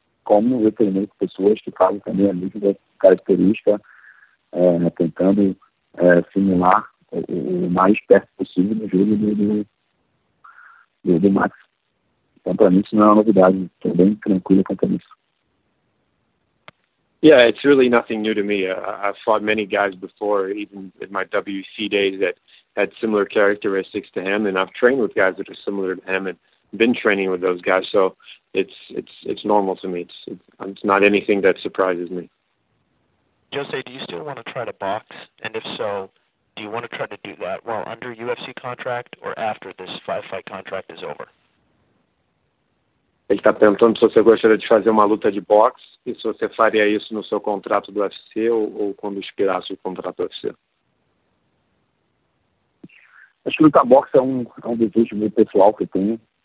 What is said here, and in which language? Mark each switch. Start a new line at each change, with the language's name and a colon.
Portuguese: Como eu treinei com pessoas que fazem também a mesma característica, tentando simular o mais perto possível do jogo do Max. Então, para mim, isso não é uma novidade. Estou bem tranquilo quanto a isso.
English: Yeah, it's really nothing new to me. I've fought many guys before, even in my WC days, that had similar characteristics to him, and I've trained with guys that are similar to him and been training with those guys. So it's normal to me. It's not anything that surprises me. Jose, do you still want to try to box? And if so, do you want to try to do that while under UFC contract or after this 5-fight contract is over?
Portuguese: Ele está perguntando se você gostaria de fazer uma luta de boxe e se você faria isso no seu contrato do UFC ou quando expirasse o contrato do UFC. Acho que lutar boxe é um desejo meio pessoal que eu tenho.